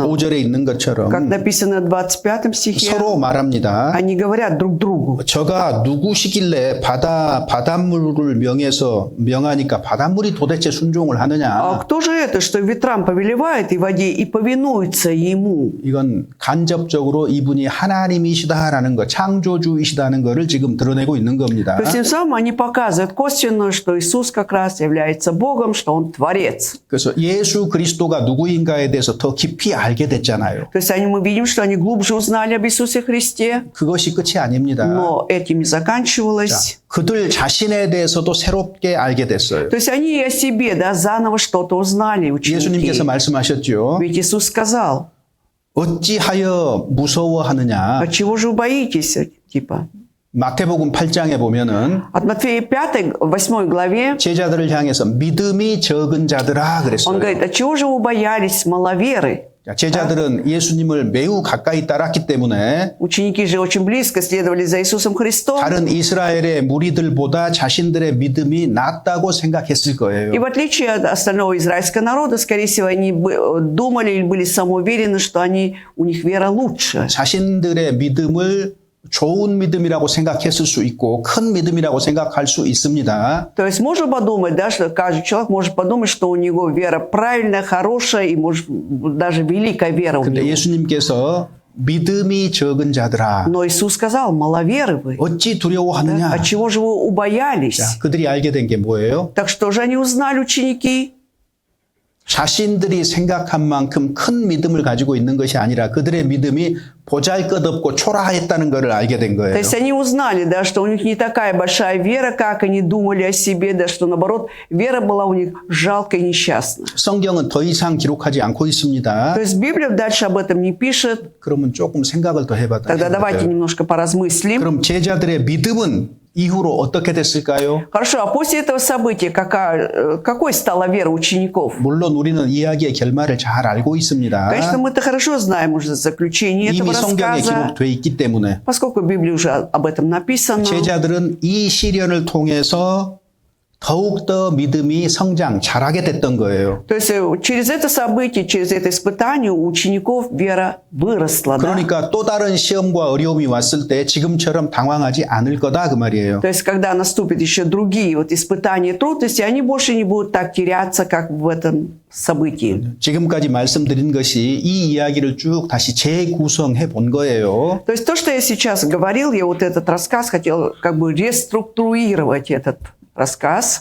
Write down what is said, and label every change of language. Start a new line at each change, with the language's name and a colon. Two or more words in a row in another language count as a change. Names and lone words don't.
Korean: 25절에 있는
Russian: как
Korean: 것처럼
Russian: написано в 25 стихе,
Korean: 서로 말합니다.
Russian: они говорят друг другу.
Korean: 저가 누구시길래 바닷물을 명하니까 바닷물이 도대체 순종을
Russian: А
Korean: 하느냐.
Russian: кто же это, что ветрам повелевает и воде и повинуется ему?
Korean: 이건 간접적으로 이분이 하나님이시다라는 것, 창조주이시다는 것을 지금 드러내고 있는 겁니다.
Russian: То есть тем самым они показывают косвенно, что Иисус как раз является Богом, что Он Творец.
Korean: 그래서 예수 그리스도가 누구인가에 대해서 더 깊이 알게 됐잖아요.
Russian: То есть мы видим, что они глубже узнали об Иисусе Христе,
Korean: 그것이 끝이 아닙니다.
Russian: но этим не заканчивалось.
Korean: 그들 자신에 대해서도 새롭게 알게 됐어요.
Russian: То есть они и о себе, да, заново что-то узнали, ученики.
Korean: 예수님께서 말씀하셨죠.
Russian: Ведь Иисус сказал,
Korean: 어찌하여 무서워하느냐.
Russian: а чего же вы боитесь, типа?
Korean: 마태복음 8장에 보면은
Russian: От Матфея 5, 8 главе
Korean: 제자들을 향해서 믿음이 적은 자들아
Russian: он
Korean: 그랬어요.
Russian: говорит, а чего же вы боялись, маловеры?
Korean: 자, 제자들은 예수님을 매우 가까이 따랐기 때문에
Russian: Ученики же очень близко следовали за Иисусом Христом.
Korean: 다른 이스라엘의 무리들보다 자신들의 믿음이 낫다고 생각했을 거예요.
Russian: И в отличие от остального израильского народа, скорее всего, они думали или были самоуверены, что у них вера лучше.
Korean: 자신들의 믿음을 좋은 믿음이라고 생각했을 수 있고 큰 믿음이라고 생각할 수 있습니다.
Russian: То есть можно подумать, да, что каждый человек может подумать, что у него вера правильная, хорошая и может даже великая вера у
Korean: 근데
Russian: него.
Korean: 예수님께서 믿음이 적은 자들아
Russian: Но Иисус сказал, маловеры вы.
Korean: 어찌 두려워하느냐?
Russian: Отчего же вы убоялись?
Korean: 자, 그들이 알게 된 게 뭐예요?
Russian: Так что же они узнали, ученики?
Korean: 자신들이 생각한 만큼 큰 믿음을 가지고 있는 것이 아니라 그들의 믿음이 보잘것없고 초라했다는 것을 알게 된
Russian: То
Korean: 거예요.
Russian: есть они узнали, да, что у них не такая большая вера, как они думали о себе, да, что наоборот, вера была у них жалкая и несчастная.
Korean: 성경은 더 이상 기록하지 않고 있습니다.
Russian: То есть Библия дальше об этом не пишет.
Korean: 그러면 조금 생각을 더 해봐야
Russian: Тогда давайте
Korean: 돼요.
Russian: немножко поразмыслим.
Korean: 그럼 제자들의 믿음은 이후로 어떻게 됐을까요?
Russian: Хорошо, а после этого события какой стала вера учеников?
Korean: 물론 우리는 이야기의 결말을 잘 알고 있습니다.
Russian: Конечно, мы-то хорошо знаем уже заключение этого
Korean: 이미 성경에
Russian: рассказа,
Korean: 기록되어 있기 때문에
Russian: поскольку в Библии уже об этом написано.
Korean: 제자들은 이 시련을 통해서 더욱더 믿음이 성장, 자라게 됐던 거예요.
Russian: То есть через это событие, через это испытание у учеников вера выросла. Да?
Korean: 그러니까 또 다른 시험과 어려움이 왔을 때 지금처럼 당황하지 않을 거다 그 말이에요.
Russian: То есть когда наступят еще другие вот испытания и трудности, они больше не будут так теряться, как в этом событии.
Korean: 지금까지 말씀드린 것이 이 이야기를 쭉 다시 재구성해 본 거예요.
Russian: То есть то, что я сейчас говорил, я вот этот рассказ хотел как бы реструктурировать этот рассказ.